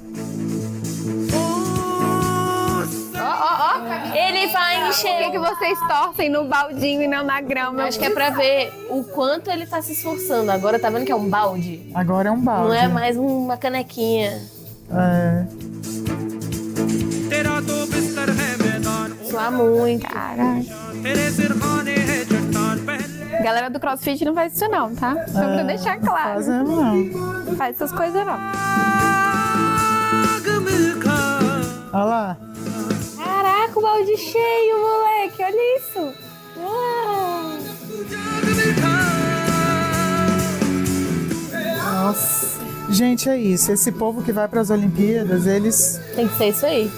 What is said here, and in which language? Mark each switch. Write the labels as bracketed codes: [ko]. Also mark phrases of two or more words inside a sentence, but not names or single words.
[pt] Ó, ele vai Por encher. que vocês torcem no baldinho e não na grama? Eu acho que é pra ver o quanto ele tá se esforçando. Agora tá vendo que é um balde? Agora é um balde. Não é mais uma canequinha. É. [hi] तेरा तो बिस्तर है मैदान. [pt] Suar muito. Caraca. [hi] तेरे सिरहाने है चट्टान. पहले [pt] Galera do CrossFit não faz isso não, tá? Só pra deixar claro. Fazendo não. Não faz essas coisas não. [hi] आग मिलखा. [pt] Olha lá. Caraca, o balde cheio, moleque. Olha isso. Uau. Nossa. Gente, é isso. Esse povo que vai para as Olimpíadas, eles Tem que ser isso aí.